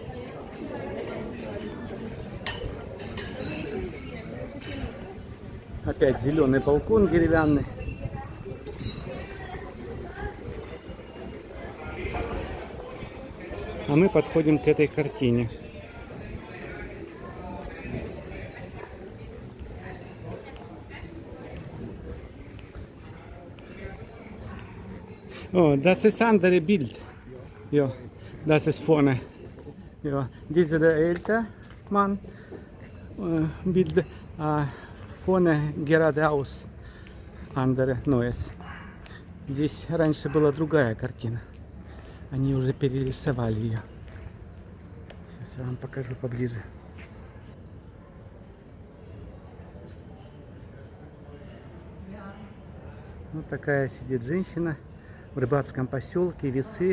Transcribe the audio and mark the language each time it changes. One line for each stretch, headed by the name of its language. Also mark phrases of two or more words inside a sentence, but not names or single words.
Russian: Опять зеленый балкон деревянный. А мы подходим к этой картине.
German: Oh, das ist andere Bild. Ja, das ist vorne. Ja, dieser der ältere Mann Bild, vorne geradeaus andere neues.
Russian: Здесь раньше была другая картина. Они уже перерисовали ее. Сейчас я вам покажу поближе. Вот такая сидит женщина в рыбацком поселке, весы.